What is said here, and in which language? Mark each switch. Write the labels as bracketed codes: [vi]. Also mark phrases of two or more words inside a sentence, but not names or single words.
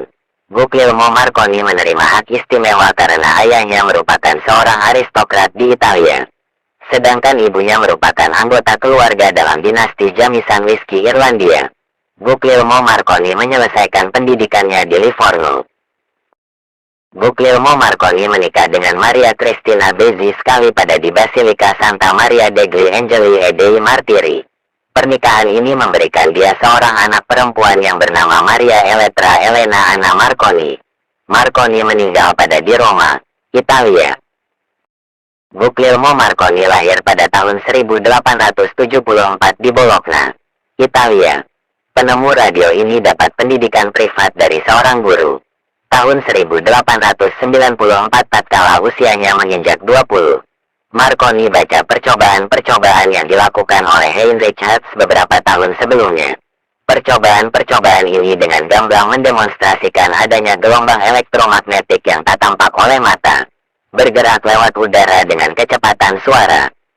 [id] Guglielmo Marconi menerima hak istimewa karena ayahnya merupakan seorang aristokrat di Italia, sedangkan ibunya merupakan anggota keluarga dalam dinasti Jamison Whisky Irlandia. Guglielmo Marconi menyelesaikan pendidikannya di Livorno. Guglielmo Marconi menikah dengan Maria Cristina Bezzi Scali di Basilika Santa Maria degli Angeli e dei Martiri. Pernikahan ini memberikan dia seorang anak perempuan yang bernama Maria Elettra Elena Anna Marconi. Marconi meninggal di Roma, Italia. Guglielmo Marconi lahir pada tahun 1874 di Bologna, Italia. Penemu radio ini dapat pendidikan privat dari seorang guru. Tahun 1894 tatkala usianya menginjak 20. Marconi baca percobaan-percobaan yang dilakukan oleh Heinrich Hertz beberapa tahun sebelumnya. Percobaan-percobaan ini dengan gamblang mendemonstrasikan adanya gelombang elektromagnetik yang tak tampak oleh mata, bergerak lewat udara dengan kecepatan suara.